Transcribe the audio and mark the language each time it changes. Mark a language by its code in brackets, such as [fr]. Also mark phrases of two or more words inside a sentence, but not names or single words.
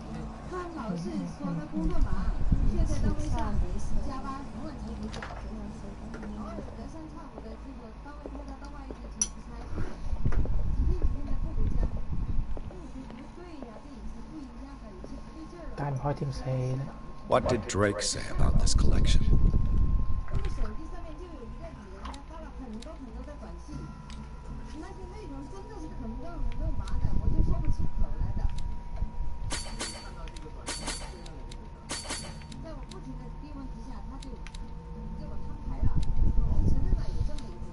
[zh] 他老是说他工作忙，却在单位上加班，很晚才回家。偶尔隔三差五的这个单位派他到外地去出差，几天的不回家。我觉得不对呀，这也是不一样的，有些不对劲儿了。 การพอทีมเซ [en] What did Drake say about this collection? [zh] 那个手机上面就有一个女人，她发了很多的短信，那些内容真的是很肉麻的，我就说不出口来的。在我不停的逼问之下，他就给我摊牌了，承认了有这么一个。